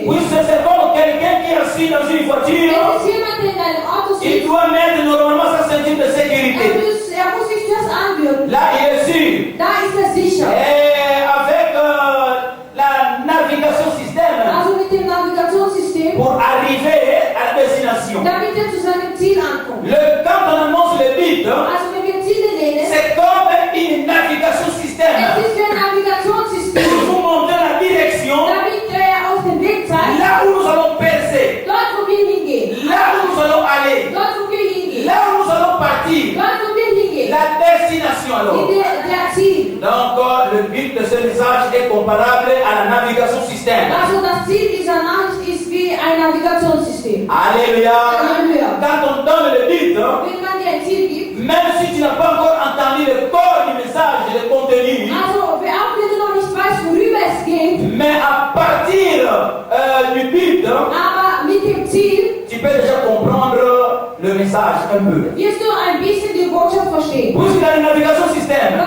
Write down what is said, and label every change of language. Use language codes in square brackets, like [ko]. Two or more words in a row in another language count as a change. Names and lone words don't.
[fr] Oui, [de] ist. [fr] c'est comme quelqu'un qui est assis dans une voiture, [de] Es ist jemand, der in einem Auto [fr] il [de] sitzt, [fr] doit mettre normalement sa ceinture de sécurité. [de] er muss sich zuerst anwürgen. [fr] Là, il est sûr. [de] Da ist er sicher. [fr] Et avec la navigation système, [de] Also mit dem Navigationssystem, [fr] pour arriver à la destination. [de] damit er zu seinem Ziel ankommt. [fr] Quand on annonce le but, [de] Also wenn wir Ziele nennen, [fr] c'est comme une navigation système. [de] es ist wie ein Navigationssystem, [fr] Pour vous montrer la direction, [de] damit er auf den Weg zeigt, [fr] là où nous allons percer, [de] dort wo wir hingehen, [fr] là où nous allons aller, [de] dort wo wir hingehen, [fr] là où nous allons partir, [de] dort wo wir hingehen, [fr] la destination alors. [de] der Ziel. [fr] Donc le but de ce message est comparable à la navigation système. [de] Also das Ziel dieser Nachricht ist wie ein Navigationssystem. [fr] Alléluia. [de] Alléluia. [fr] Quand on donne le but, [de] Wenn man dir ein Ziel gibt, [fr] même si tu n'as pas encore entendu le corps du message, le contenu, [de] also auch wenn du noch nicht weißt, worüber es geht, [fr] mais à partir du but, [de] aber mit dem Ziel [fr] tu peux déjà comprendre le message un peu. [de] wirst du ein bisschen die Botschaft verstehen. [fr] Puisque dans la navigation système,